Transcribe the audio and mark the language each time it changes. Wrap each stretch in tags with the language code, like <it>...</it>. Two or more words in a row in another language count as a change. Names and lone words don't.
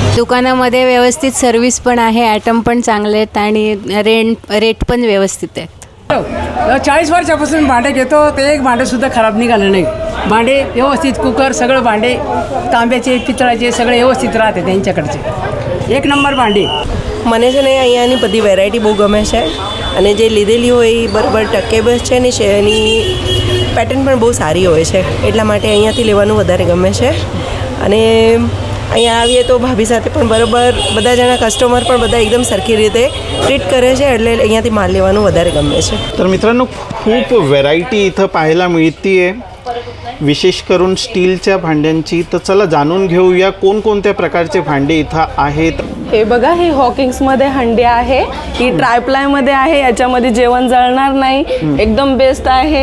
<mr>दुकानामध्ये व्यवस्थित सर्व्हिस पण आहे, ॲटम पण चांगले आहेत आणि रेट पण व्यवस्थित आहेत. 40 वर्षापासून भांडे घेतो, ते एक भांडेसुद्धा खराब निघालं नाही. भांडे व्यवस्थित, कुकर सगळं भांडे तांब्याचे पितळाचे सगळे व्यवस्थित राहते त्यांच्याकडचे.</mr> <gu>એક નંબર ભાંડી મને છે ને અહીંયાની બધી વેરાયટી બહુ ગમે છે અને જે લીધેલી હોય એ બરાબર ટકેબલ છે ને એની પેટર્ન પણ બહુ સારી હોય છે, એટલા માટે અહીંયાથી લેવાનું વધારે ગમે છે. અને અહીંયા આવીએ તો ભાભી સાથે પણ બરાબર બધા જણા કસ્ટમર પણ બધા એકદમ સરખી રીતે ટ્રીટ કરે છે, એટલે અહીંયાથી માલ લેવાનું વધારે ગમે છે.</gu> <mr>तर मित्रांनो, खूप व्हरायटी इथं पाहायला मिळतीये, विशेष करून स्टीलच्या भांड्यांची. तर चला जाणून घेऊया कोणकोणत्या प्रकारचे भांडे इथं आहेत. हे बघा, ही हॉकिंग्समध्ये हंडी आहे, ही ट्रायप्लायमध्ये आहे, याच्यामध्ये जेवण जळणार नाही, एकदम बेस्ट आहे.</mr>